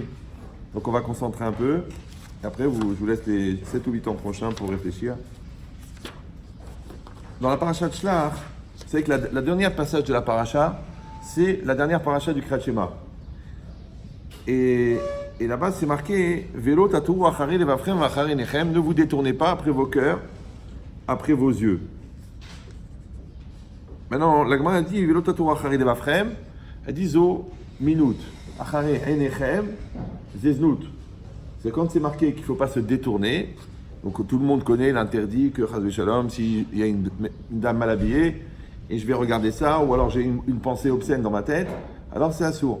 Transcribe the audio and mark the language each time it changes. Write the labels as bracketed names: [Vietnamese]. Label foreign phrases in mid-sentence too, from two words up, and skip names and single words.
[French] Donc on va concentrer un peu. Et après je vous laisse les 7 ou 8 ans prochains pour réfléchir. Dans la paracha de Shlach, vous savez que la dernière passage de la paracha, c'est la dernière paracha du Kriyat Shema. Et là-bas c'est marqué [Hebrew] ולא תתורו אחרי לבבכם אחרי עיניכם, [French] ne vous détournez pas après vos cœurs, après vos yeux. Maintenant, la Gemara dit [Hebrew] ולא תתורו אחרי לבבכם, [French] elle dit [Hebrew] זו מינות, אחרי עיניכם, זו זנות. [French] C'est quand c'est marqué qu'il ne faut pas se détourner. Donc tout le monde connaît l'interdit que [Hebrew] חס ושלום, [French] s'il y a une dame mal habillée et je vais regarder ça, ou alors j'ai une pensée obscène dans ma tête, alors c'est assourd.